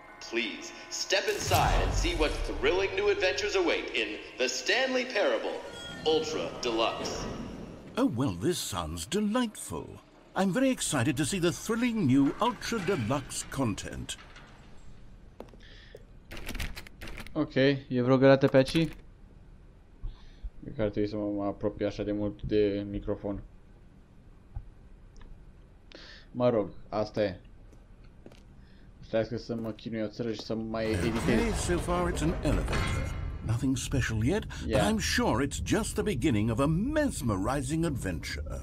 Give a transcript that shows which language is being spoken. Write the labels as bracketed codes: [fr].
[en] Please step inside and see what thrilling new adventures await in the Stanley Parable Ultra Deluxe. Oh, well, this sounds delightful. I'm very excited to see the thrilling new Ultra Deluxe content. [ro] Ok, e vreo găleată pe aici? De care trebuie să mă apropii așa de mult de microfon. Mă rog, asta e. Trebuie să mă chinui o țără și să mai editez. [en] Okay, so far it's an elevator. Nothing special yet, but I'm sure it's just the beginning of a mesmerizing adventure.